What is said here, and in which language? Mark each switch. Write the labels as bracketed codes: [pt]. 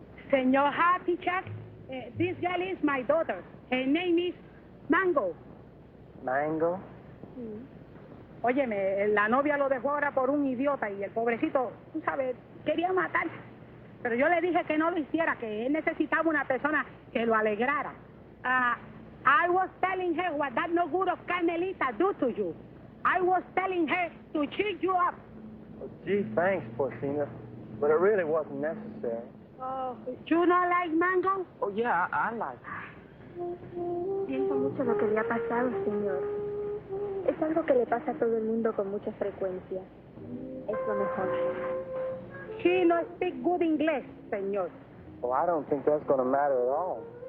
[en] Senor Happy Jack, this girl is my daughter. Her name is Mango. Mango? [es] Óyeme, la novia lo dejó ahora por un idiota y el pobrecito, tú sabes, quería matar. Pero yo le dije que no lo hiciera, que él necesitaba una persona que lo alegrara. [en] I was telling her what that no good of Carmelita do to you. I was telling her to cheer you up. Oh, gee, thanks, Porcina. But it really wasn't necessary. Oh, you not like Mango? Oh, yeah, I like it. [es] Siento mucho lo que le ha pasado, señor. Es algo que le pasa a todo el mundo con mucha frecuencia. Es lo mejor. [en] She no speak good English, señor. Well, I don't think that's going to matter at all.